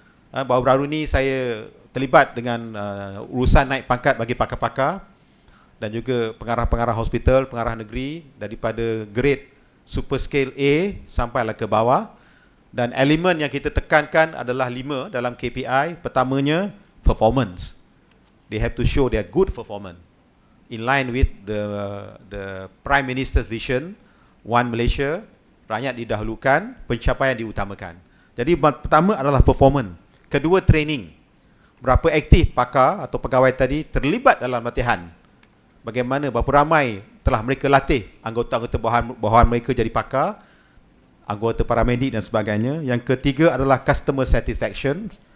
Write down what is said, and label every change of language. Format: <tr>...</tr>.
<ms>Baru-baru ini saya terlibat dengan urusan naik pangkat bagi pakar-pakar dan juga pengarah-pengarah hospital, pengarah negeri daripada grade super scale A sampailah ke bawah. Dan elemen yang kita tekankan adalah 5 dalam KPI. Pertamanya, performance.</ms> <en>They have to show their good performance in line with the Prime Minister's vision, One Malaysia,</en> <ms>rakyat didahulukan, pencapaian diutamakan. Jadi pertama adalah performance. Kedua, training. Berapa aktif pakar atau pegawai tadi terlibat dalam latihan. Bagaimana, berapa ramai telah mereka latih anggota-anggota bawahan mereka jadi pakar, anggota paramedik dan sebagainya. Yang ketiga adalah customer satisfaction.</ms>